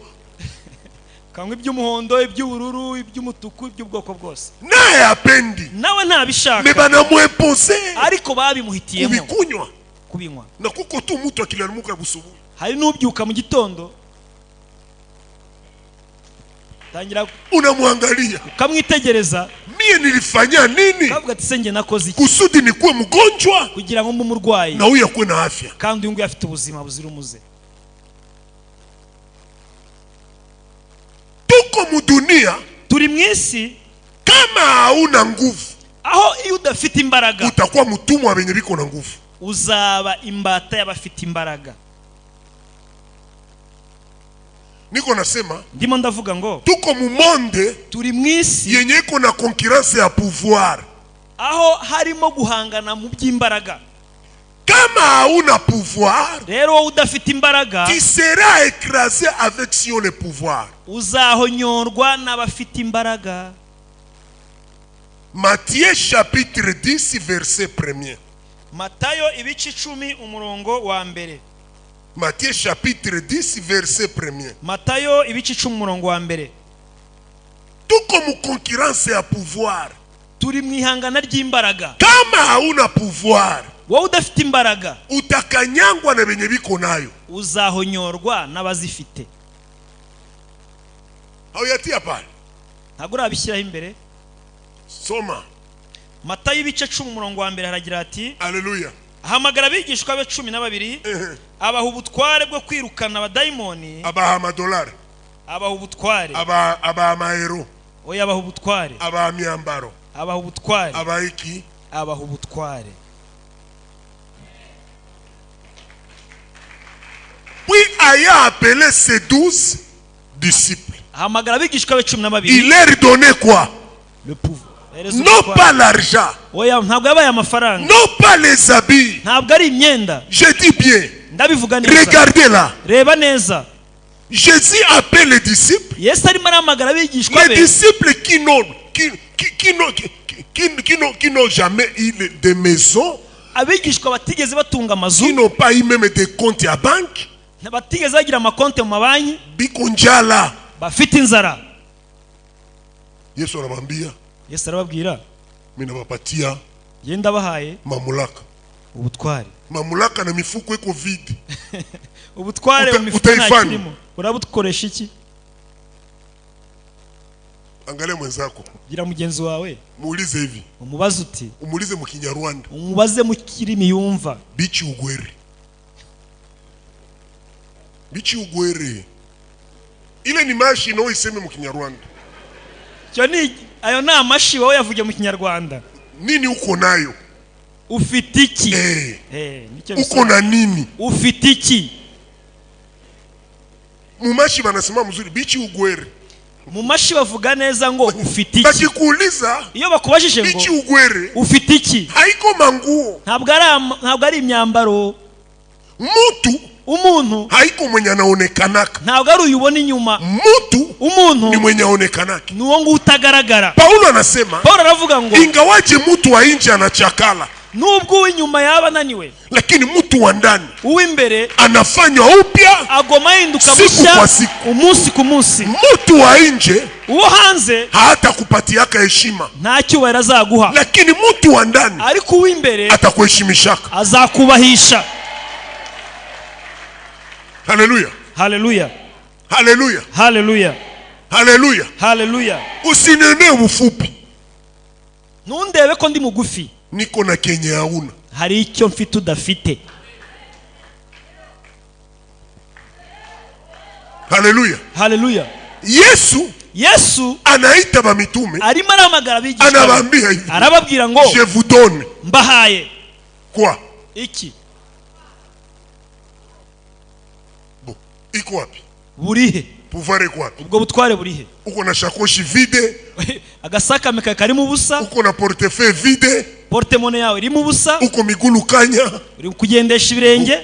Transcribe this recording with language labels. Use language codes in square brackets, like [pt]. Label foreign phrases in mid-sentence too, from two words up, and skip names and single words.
[rw] kanywa iby'umuhondo, iby'ubururu, iby'umutuku, iby'ubwoko bwose. [sw] naye apendi, [rw] nawe ntabishaka, [sw] me banamwempose [rw] ariko babimuhitiyemo [sw] kubikunywa. [rw] kubinywa. [sw] Na kuko tu mutu akilalamuka busubuhi, [rw] hari n'ubyuka mu gitondo tangira [sw] unamwangalia, [rw] ukamwitegereza, [sw] mie nilifanya nini [rw] kavuga ati senge nakoze iki [sw] kusudi nikuwe mgonjwa [rw] kugira ngo mbe umurwayi [sw] na huyu akuwe na afya? [rw] kandi uyu nguyu afite ubuzima buzira umuze. [sw] Tuko mudunia, [rw] turi mu isi [sw] kama hauna nguvu [rw] aho iyo udafite imbaraga [sw] utakuwa mtumwa wenye biko na nguvu. [rw] uzaba imbata y'abafite imbaraga. [sw] Niko nasema [rw] ndimo ndavuga ngo [sw] tuko mu monde [rw] turi mu isi [sw] yenye iko na concurrence ya pouvoir, [rw] aho harimo guhangana mu by'imbaraga. [sw] kama hauna pouvoir, [rw] rero wowe udafite imbaraga [fr] tu seras écrasé avec sur le pouvoir. [rw] uzahonyorwa n'abafite imbaraga. [fr] Matthieu chapitre 10 verset 1. [rw] Matayo ibice 10 umurongo wa mbere. [fr] Matthieu chapitre 10 verset 1er. [rw] Matayo ibice 10 umurongo wa mbere. [fr] Tout comme concurrence ya pouvoir. [rw] Turi mwihangana ry'imbaraga. [sw] Kama hauna pouvoir, [rw] wowe udafite imbaraga, [sw] utakanyangwa na benye biko nayo, [rw] uzahonyorwa n'abazifite. [sw] Au yatia pale. [rw] Ntabwo urabishyiraho imbere. Soma. Matayo ibice 10 umurongo wa mbere haragira ati, Haleluya. ahamagara abigishwa be 12, abaha ubutware bwo kwirukana abadayimoni, abaha amadolari, abaha ubutware, abaha amahero, oya abaha ubutware, abaha myambaro, abaha ubutware, abaha iki, abaha ubutware. [fr] Puis ayant appelé ses 12 disciples, [rw] ahamagara abigishwa be 12, [fr] il leur donnait quoi? le pouvoir. Non pas l'argent, [rw] oya ntabwo yabaye amafaranga, [fr] non pas les habits. [rw] ntabwo ari imyenda. [fr] Je dis bien, [rw] ndabivuga neza. [fr] regardez là. [rw] Reba neza. [fr] Jésus appelle les disciples. [rw] Yesu arimo aramagara abigishwa be. [fr] Les disciples qui n'ont jamais eu de maison, [rw] abigishwa batigeze batunga [fr] qui [rw] amazu, [fr] n'ont pas eu même des comptes à banque, [rw] batigeze bagira amakonte mu mabanki, [sw] bikunjala. [rw] bafite inzara. [sw] Yesu anamwambia, [rw] Yesu arababwira, [sw] mimi nawapatia [rw] genda bahaye [sw] mamlaka. [rw] ubutware. [sw] Mamlaka na mifuko iko vide. [rw] Ubutware mu mifuko ntakirimo. Urabukoresha iki? [sw] Angalia mwenzako, [rw] gira mugenzi wawe, [sw] muulize hivi, [rw] umubaze uti, [sw] umuulize mu Kinyarwanda, [rw] umubaze mu kirimi yumva. [shr] bichi ugwere. Bichi ugwere. [sw] Ile ni mashi no iseme mu Kinyarwanda. [rw] Cyo ni ayo na amashi wowe yavuge mu Kinyarwanda. [sw] Nini uko nayo? [rw] Ufite iki? [sw] Nicyo uko na nini? [rw] Ufite iki? [sw] Mu mashi banasema mzuri, [shr] bichi ugwere. [rw] Mu mashi bavuga neza ngo ufite iki. [sw] Bakikuuliza, [rw] iyo bakubajije ngo [shr] bichi ugwere, [rw] ufite iki? [sw] haiko manguo. [rw] Ntabwo ari imyambaro. Umuntu [sw] haiko mwenye anaonekanaka. [rw] Ntabwo ari uyubona inyuma. Umuntu [sw] ni mwenye aonekanaka. [rw] Ni uwo ngo utagaragara. [sw] Paulo anasema, [rw] Paulo aravuga ngo [sw] ingawaje mtu wa nje anachakala, [rw] nubwo uw'inyuma yaba naniwe, [sw] lakini mtu wa ndani [rw] uw'imbere [sw] anafanywa upya, [rw] agoma hinduka mushya umunsi ku munsi. [sw] Mtu wa nje, [rw] uwo hanze, [sw] hata kupatiaka heshima, [rw] nta cyubahiro azaguha, [sw] lakini mtu wa ndani, [rw] ariko uw'imbere [sw] atakuheshimishaka, [rw] azakubahisha. Haleluya. Haleluya. Haleluya. Haleluya. Haleluya. Haleluya. [sw] Usinene ufupi. [rw] Nundebe ko ndi mugufi. [sw] Niko na kenye hauna. [rw] Hari icyo mfite udafite. Haleluya. Haleluya. [sw] Yesu anaita ba mitume, [rw] arimo aramagara abigishwa, [sw] anawaambia hivi, [rw] arababwira ngo [fr] je vous donne [rw] mbahaye [fr] quoi? [rw] Iki? [sw] Iko wapi? [rw] Burihe? [sw] Pouvoir iko wapi? [rw] Ubwo butware burihe? [sw] Uko na shakoshi vide, [rw] agasaka meka karimo ubusa, [sw] uko na portefeuille vide, [rw] portemone yawe irimo ubusa, [sw] uko migulu kanya, [rw] uri kugendesha ibirenge,